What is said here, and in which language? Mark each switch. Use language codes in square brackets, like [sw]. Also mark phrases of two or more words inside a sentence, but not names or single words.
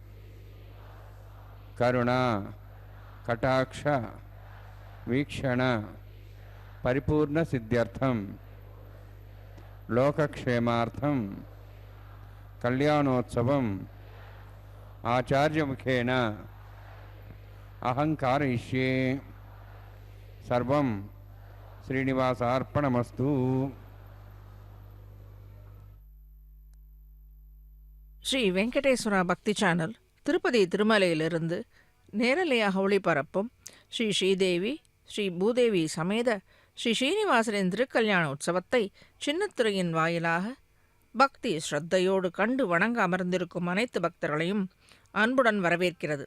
[sa] కరుణ కటాక్ష వీక్షణ పరిపూర్ణ సిద్ధ్యర్థం లోకక్షేమార్థం కళ్యాణోత్సవం ఆచార్యముఖేన అహంకారయిష్యే. సర్వం శ్రీనివాసార్పణమస్తు. [ta] ஸ்ரீ வெங்கடேஸ்வரா பக்தி சேனல் திருப்பதி திருமலையிலிருந்து நேரலையாக ஒளிபரப்பும் ஸ்ரீ ஸ்ரீதேவி ஸ்ரீ பூதேவி சமேத ஸ்ரீ ஸ்ரீனிவாசரின் திருக்கல்யாண உற்சவத்தை சின்னத்திரையின் வாயிலாக பக்தி ஸ்ரத்தையோடு கண்டு வணங்க அமர்ந்திருக்கும் அனைத்து பக்தர்களையும் அன்புடன் வரவேற்கிறது.